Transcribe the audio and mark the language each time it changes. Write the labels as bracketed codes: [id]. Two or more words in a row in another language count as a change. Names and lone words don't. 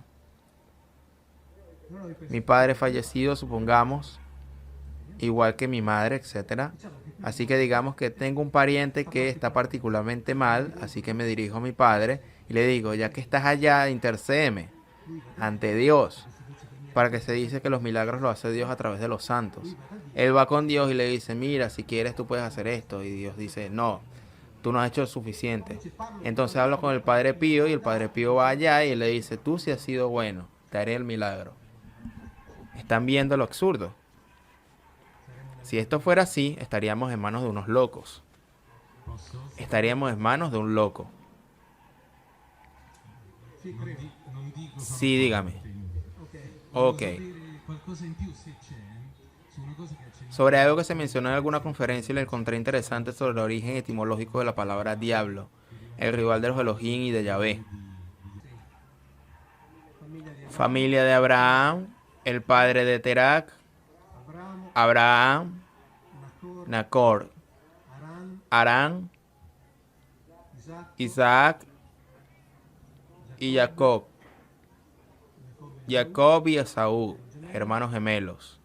[it] Però noi Mi pensiamo, [es] padre fallecido, supongamos, igual que mi madre, etcétera. [it] diciamo che qui [es] Así [it] siamo [es] que [it] in [es] digamos que tengo un pariente que está particularmente mal, así que me dirijo a mi padre y le digo, ya que estás allá, intercédeme [it] lui va da [es] ante [it] Dio, [es] Dios, [it] perché si dice che i [es] para [it] miracoli [es] que se [it] sono [es] dice que los milagros lo hace Dios a través de los [it] lui [es] santos. [it] va da Dio. [es] Él va con Dios y le dice, mira, si quieres tú puedes hacer esto. Y Dios dice, no, tú no has hecho suficiente. [it] Dice parlo di [es] Entonces hablo con [it] qualcosa [es] el [it] che [es] Padre [it] non [es] Pío y [it] ho [es] el Padre [it] dato, [es] Pío va allá y le dice, tú sí has sido bueno, te haré el milagro. ¿Están viendo lo absurdo? [it] saremo nel [es] Si esto fuera así, estaríamos en manos de unos locos. [it] Posso? [es] Estaríamos en manos de un loco. [it] Sì, prego. Non dico farò [es] Sí, dígame. [it] parte. Ok. Volevo Ok. sapere qualcosa in più se c'è su una cosa che accennavi. [es] Sobre algo que se mencionó en alguna conferencia y le encontré interesante sobre el origen etimológico de la palabra diablo, el rival de los Elohim y de Yahvé. [it] Sì. Famiglia di Abramo, [es] Familia de Abraham, el padre de Terak, [it] Abramo, [es] Abraham, [it] Nacor, [es] Nacor, [it] Aran, [es] Arán, Isaac y Jacob. Jacob y Esaú, hermanos gemelos.